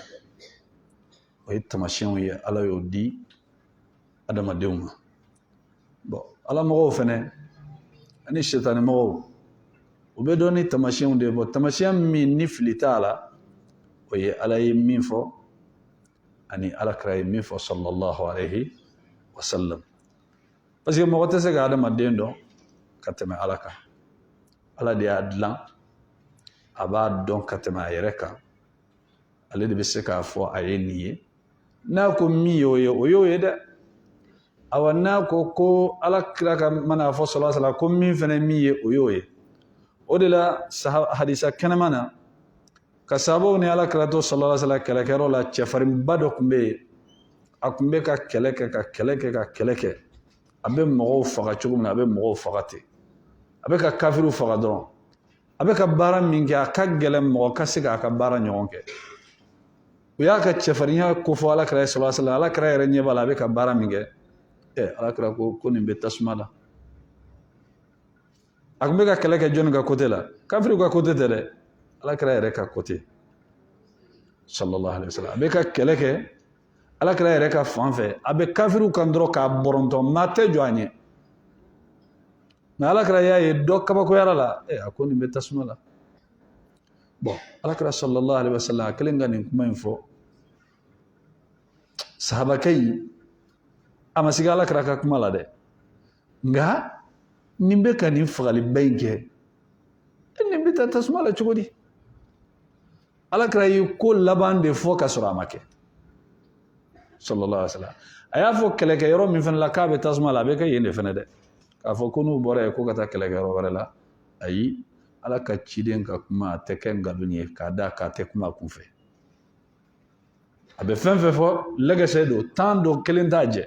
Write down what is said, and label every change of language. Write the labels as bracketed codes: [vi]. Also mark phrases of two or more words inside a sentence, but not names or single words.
[bm] O ye tamasiyɛnw ye Ala y'o di adamadenw ma. Alamɔgɔw fɛnɛ ani sɛtanɛ mɔgɔw u bɛ dɔn ni tamasiyɛnw de ye. Tamasiyɛn min ni fili t'a la o ye Ala ye min fɔ ani Alakira ye min fɔ [ar] صلى الله عليه وسلم. [fr] Parce que [bm] mɔgɔ tɛ se ka adamaden dɔn ka tɛmɛ Ala kan. Ala de y'a dilan a b'a dɔn ka tɛmɛ a yɛrɛ kan. Ale de bɛ se k'a fɔ a ye nin ye. N'a ko min y'o ye o y'o ye dɛ. Awa n'a ko Alakira ka mana fɔ [ar] صلى الله عليه وسلم [bm] ko min fɛnɛ min ye o y'o ye. O de la hadisa kɛnɛma na ka sahabaw ni Alakira to [ar] صلى الله عليه وسلم [bm] kɛlɛkɛyɔrɔ la cɛfarinba dɔ tun bɛ yen. A tun bɛ ka kɛlɛ kɛ a bɛ mɔgɔw faga cogo min na a bɛ mɔgɔw faga ten. A bɛ ka kafiriw faga dɔrɔn. A bɛ ka baara min kɛ a ka gɛlɛn mɔgɔ ka se k'a ka baara ɲɔgɔn kɛ. U y'a ka cɛfarinya ko fɔ Alakira [ar] صلى الله عليه وسلم. [bm] Alakira yɛrɛ ɲɛ b'a la a bɛ ka baara min kɛ. Alakira ko nin bɛ tasuma la. A tun bɛ ka kɛlɛ kɛ jɔnni ka côté la? Kafiriw ka côté tɛ dɛ. Alakira yɛrɛ ka côté [ar] صلى الله عليه وسلم. [bm] A bɛ ka kɛlɛ kɛ Alakira yɛrɛ ka fan fɛ. A bɛ kafiriw kan dɔrɔn k'a bɔrɔntɔ maa tɛ jɔ a ɲɛ. Mais Alakira y'a ye dɔ kabakoyara la a ko nin bɛ tasuma la. Alakira [ar] صلى الله عليه وسلم [bm] a kɛlen ka nin kuma in fɔ sahabakɛ in a ma sigi Alakira ka kuma la dɛ. Nka nin bɛ ka nin fagaliba in kɛ nin bɛ taa tasuma la cogo di? Alakira ye ko laban de fɔ ka sɔrɔ a ma kɛ [ar] صلى الله عليه وسلم. [bm] A y'a fɔ kɛlɛkɛyɔrɔ min fana la k'a bɛ tasuma la a bɛ kɛ yen de fana dɛ. K'a fɔ ko n'u bɔra yen ko ka taa kɛlɛkɛyɔrɔ wɛrɛ la ayi Ala ka ciden ka kuma a tɛ kɛ nkalon ye k'a da k'a tɛ kuma kunfɛ. A bɛ fɛn fɛn fɔ lɛgɛsɛ don tan don kelen t'a jɛ.